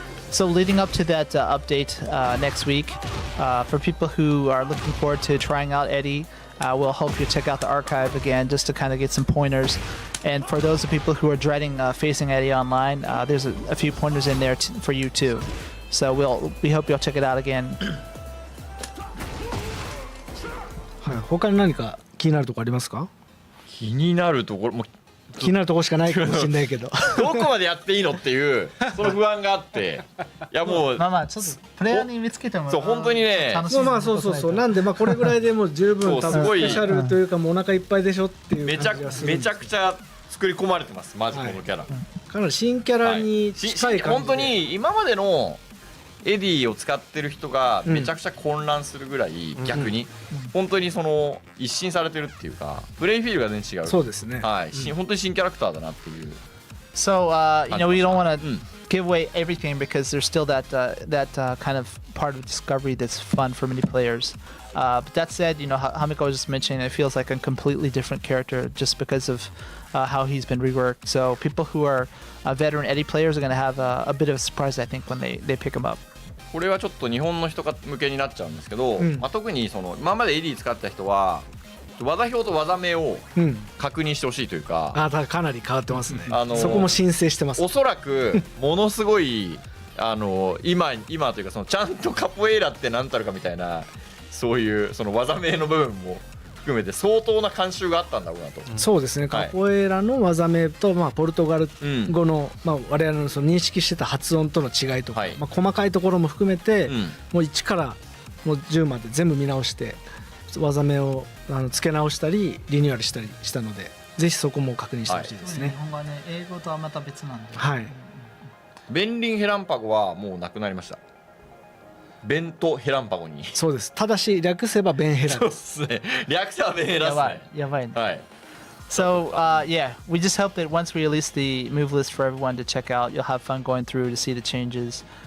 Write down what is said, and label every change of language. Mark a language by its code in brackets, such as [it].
[en] So leading up to that update next week, for people who are looking forward to trying out Eddy, we'll help you check out the archive again just to kind of get some pointers. And for those of people who are dreading facing Eddy online, there's a few pointers in there for you too. So we hope you'll check it out again. [ja] はい、他に何か気になるところありますか？気になるところも気になるところしかないかもしれないけどどこまでやっていいのっていうその不安があって、いやもうちょっとプレイヤーに見つけてもそう本当にね、そうなんでこれぐらいでもう十分多分スペシャルというかもうお腹いっぱいでしょっていう感じがする。めちゃくちゃ作り込まれてます、マジこのキャラ、かなり新キャラに近い感じで、本当に今までのエディを使ってる人がめちゃくちゃ混乱するぐらい、逆に本当にその一新されてるっていうか、プレイフィールが全然違う。そうですね、はい、本当に新キャラクターだなっていう。 [en] So we don't want to give away everything because there's still that kind of part of discovery that's fun for many players. But that said, Hamiko was just mentioning it feels like a completely different character just because of how he's been reworked. So people who are veteran Eddy players are going to have a bit of a surprise, I think, when they pick him up. [ja] これはちょっと日本の人向けになっちゃうんですけど、特にその今までエディ使った人は技表と技名を確認してほしいというか、かなり変わってますね。そこも申請してます。おそらくものすごい今というかそのちゃんとカポエイラって何たるかみたいな、そういうその技名の部分も含めて相当な慣習があったんだろうなと。そうですね、カポエラの技名と、ポルトガル語の、我々のその認識してた発音との違いとか、細かいところも含めて、もう1からもう10まで全部見直して技名を付け直したりリニューアルしたりしたので、ぜひそこも確認してほしいですね。日本語はね、英語とはまた別なんで。はい。ベンリンヘランパゴはもうなくなりました。ベントヘランパゴに。そうです。ただし略せばベンヘラ。そうですね。略せばベンヘラですね。やばいね。はい。 [en] So yeah, we just hope that once we release the move list for everyone to check out, you'll have fun going through to see the changes.